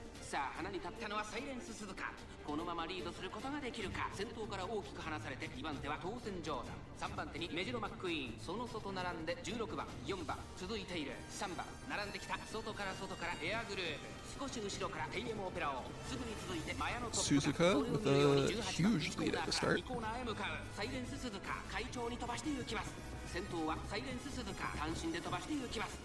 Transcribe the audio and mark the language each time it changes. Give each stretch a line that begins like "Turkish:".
Japanese: さあ、花に立ったのはサイレンス鈴鹿。このままリードすることができるか。先頭から大きく離されて2番手は当選ジョーダン、3番手にメジロマックイーン、その外並んで16番、4番続いている。 3番並んできた。外からエアグルーヴ、少し後ろからテイエムオペラを、すぐに続いてマヤのトップが
English: Suzuka with a huge lead at the start.
Japanese: コーナーへ向かう。サイレンス鈴鹿快調に飛ばしていきます。先頭はサイレンス鈴鹿、単身で飛ばしていきます。